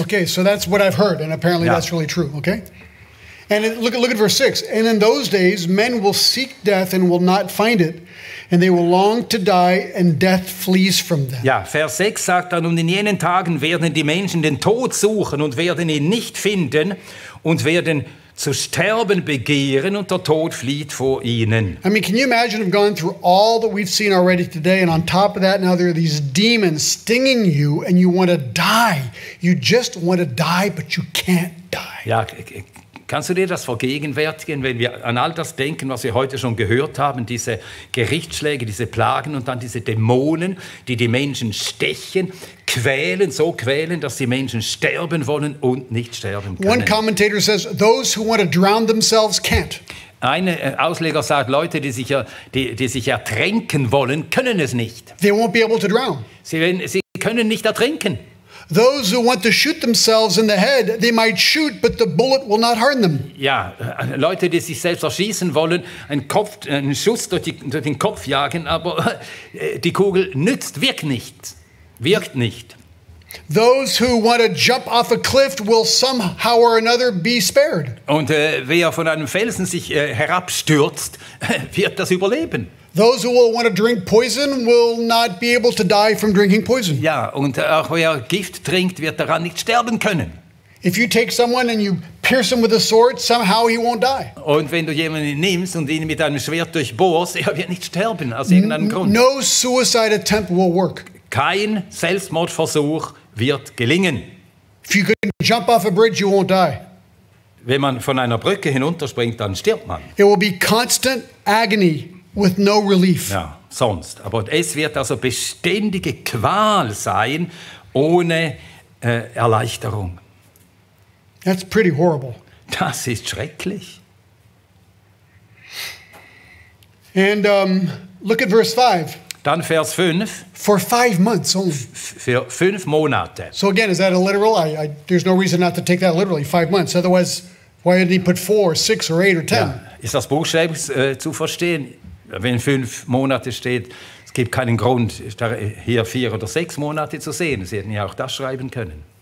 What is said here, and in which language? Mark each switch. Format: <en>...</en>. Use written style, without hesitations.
<en>Okay, so that's what I've heard, and apparently that's really true. Okay, and look at verse 6. And in those days, men will seek death and will not find it. And they will long to die, and death flees from them.</en> <de>Ja, Vers 6 sagt dann, und in jenen Tagen werden die Menschen den Tod suchen und werden ihn nicht finden und werden zu sterben begehren und der Tod flieht vor ihnen.</de> <en>I mean, can you imagine have gone through all that we've seen already today, and on top of that, now there are these demons stinging you, and you want to die. You just want to die, but you can't die.</en> <de>Ja, kannst du dir das vergegenwärtigen, wenn wir an all das denken, was wir heute schon gehört haben, diese Gerichtsschläge, diese Plagen und dann diese Dämonen, die die Menschen stechen, quälen, so quälen, dass die Menschen sterben wollen und nicht sterben können.</de> <en>One commentator says, those who want to drown themselves can't.</en> <de>Ein Ausleger sagt, Leute, die sich ertränken wollen, können es nicht.</de> <en>They won't be able to drown.</en> <de>Sie können nicht ertrinken.</de> <en>Those who want to shoot themselves in the head, they might shoot, but the bullet will not harm them.</en> <de>Ja, Leute, die sich selbst erschießen wollen, einen Schuss durch den Kopf jagen, aber die Kugel wirkt nicht.</de> <en>Those who want to jump off a cliff will somehow or another be spared.</en> <de>Und wer von einem Felsen sich herabstürzt, wird das überleben.</de> <en>Those who will want to drink poison will not be able to die from drinking poison.</en> <de>Ja, und auch wer Gift trinkt, wird daran nicht sterben können.</de> <en>If you take someone and you pierce him with a sword, somehow he won't die.</en> <de>Und wenn du jemanden nimmst und ihn mit einem Schwert durchbohrst, er wird nicht sterben aus irgendeinem Grund.</de> <en>No suicide attempt will work.</en> <de>Kein Selbstmordversuch wird gelingen.</de> <en>If you can jump off a bridge, you won't die.</en> <de>Wenn man von einer Brücke hinunterspringt, dann stirbt man.</de> <en>It will be constant agony with no relief.</en> <de>Ja, sonst. Aber es wird also beständige Qual sein, ohne Erleichterung.</de> <en>That's pretty horrible.</en> <de>Das ist schrecklich.</de> <en>And look at verse 5.</en> <de>Dann Vers 5.</de> <en>For 5 months only.</en> <de>Für 5 Monate.</de> <en>So again, is that a literal? There's no reason not to take that literally. 5 months. Otherwise, why did he put 4, 6, or 8, or 10?</en> <de>Ja, ist das buchstäblich zu verstehen? Wenn 5 Monate steht, es gibt keinen Grund, hier 4 oder 6 Monate zu sehen. Sie hätten ja auch das schreiben können.</de>